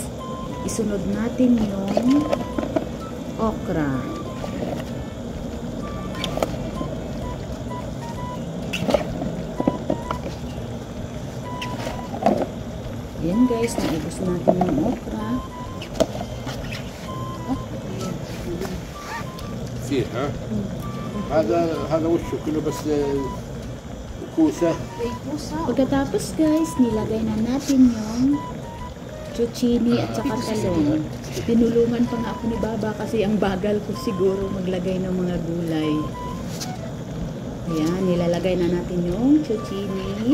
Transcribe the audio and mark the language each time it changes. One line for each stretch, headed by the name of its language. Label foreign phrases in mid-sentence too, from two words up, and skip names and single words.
Filipino: Isunod natin yung okra. Yan guys, naibos natin yung okra.
Arabic: فيه ها هذا وشه كله بس كوسه.
Filipino: Pagkatapos guys, nilagay na natin yung zucchini at saka talong. Tinulungan pa nga ako ni Baba kasi ang bagal ko siguro maglagay ng mga gulay. Ayan, nilalagay na natin yung zucchini.